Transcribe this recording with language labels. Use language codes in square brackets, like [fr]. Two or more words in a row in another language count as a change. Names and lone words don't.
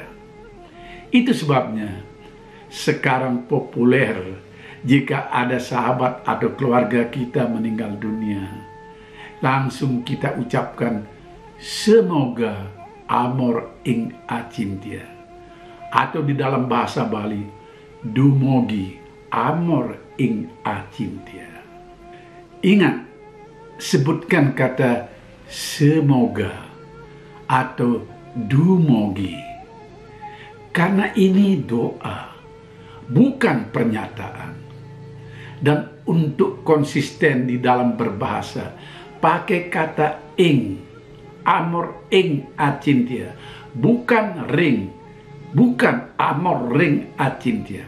[id] Itu sebabnya sekarang populer jika ada sahabat atau keluarga kita meninggal dunia, langsung kita ucapkan semoga [ban] amor ing acintya, [id] atau di dalam bahasa Bali [ban] dumogi amor ing acintya. [id] Ingat, sebutkan kata semoga atau dumogi, karena ini doa, bukan pernyataan. Dan untuk konsisten di dalam berbahasa, pakai kata ing, [ban] amor ing acintya, [id] bukan ring, bukan [ban] amor ring acintya.